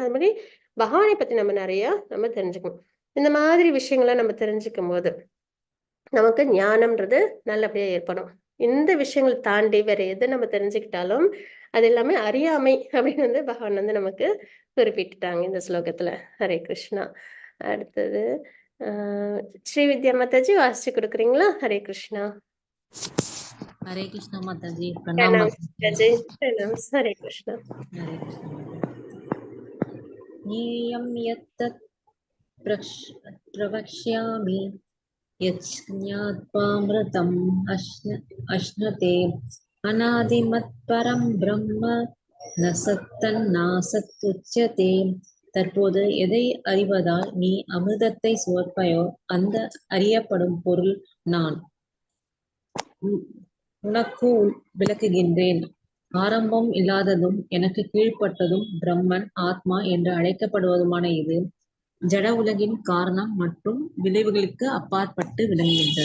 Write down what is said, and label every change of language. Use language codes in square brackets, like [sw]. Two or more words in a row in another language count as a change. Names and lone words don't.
[ta] அது மாதிரி பகவானை பத்தி நம்ம நிறைய நம்ம தெரிஞ்சுக்கணும். இந்த மாதிரி விஷயங்களை நம்ம தெரிஞ்சுக்கும் போது நமக்கு ஞானம்ன்றது நல்லபடியா ஏற்படும். இந்த விஷயங்களை தாண்டி வேற எது நம்ம தெரிஞ்சுக்கிட்டாலும் அது எல்லாமே அறியாமை அப்படின்னு வந்து பகவான் வந்து நமக்கு குறிப்பிட்டுட்டாங்க இந்த ஸ்லோகத்துல. ஹரே கிருஷ்ணா. அடுத்தது ஸ்ரீவித்யா மாதாஜி வாசிச்சு கொடுக்குறீங்களா? ஹரே கிருஷ்ணா. [hi] हरे कृष्णा माता जी, प्रणाम [ta] பிரணாம் [hi] माता जी। [ta] மாதாஜி. பிரணாம். ஹரே கிருஷ்ணா. [hi] हरे कृष्णा माता जी। [sa] ज्ञेयं यत्तत् प्रवक्ष्यामि यज्ञात्वामृतम् अश्नते अनादिमत्परं ब्रह्म न सत्तन्नासத்துच्யதே. [ta] தற்போது எதை அறிவதால் நீ அமிர்தத்தை சுவைப்பாயோ அந்த அறியப்படும் பொருள் நான். உனக்கு விளக்குகின்றேன். ஆரம்பம் இல்லாததும் எனக்கு கீழ்ப்பட்டதும் பிரம்மன் ஆத்மா என்று அழைக்கப்படுவதுமான இது ஜட உலகின் காரணம் மற்றும் விளைவுகளுக்கு அப்பாற்பட்டு விளங்குகின்றது.